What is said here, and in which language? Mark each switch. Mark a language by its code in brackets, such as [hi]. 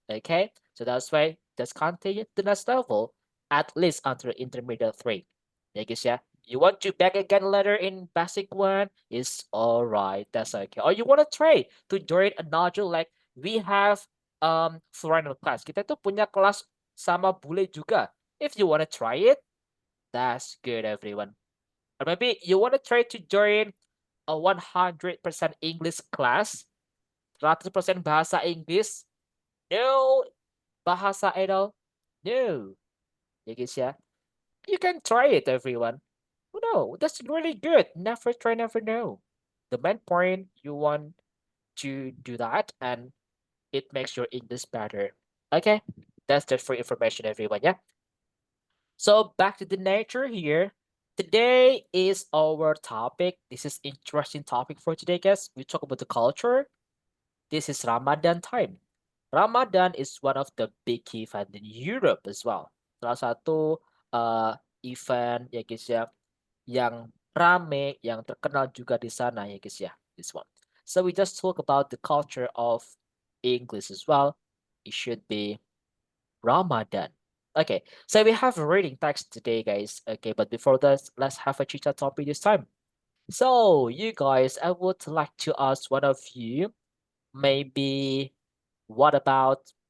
[en] Okay, so that's why just continue to the next level at least until intermediate 3. [id] Ya guys ya. [en] You want to back again later in basic 1 is all right. That's okay. Or you want to try to join a module like we have foreigner class. [id] Kita tuh punya kelas sama bule juga. [en] If you want to try it, that's good everyone. Or maybe you want to try to join a 100% English class, [id] 100% bahasa Inggris. [en] No bahasa at all. No. [id] Ya guys ya. [en] You can try it everyone. Oh, no, that's really good. Never try, never know. The main point you want to do that and it makes your English better. Okay, that's just for information, everyone. Yeah. So back to the nature here. Today is our topic. This is interesting topic for today, guys. We talk about the culture. This is Ramadan time. Ramadan is one of the big event in Europe as well. [id] Salah satu event ya guys ya yang rame, yang terkenal juga di sana ya guys ya. [en] This one. So we just talk about the culture of English as well. It should be Ramadan. Okay, so we have a reading text today, guys. Okay, but before that, let's have a chit chat topic this time. So you guys, I would like to ask one of you, maybe, what about?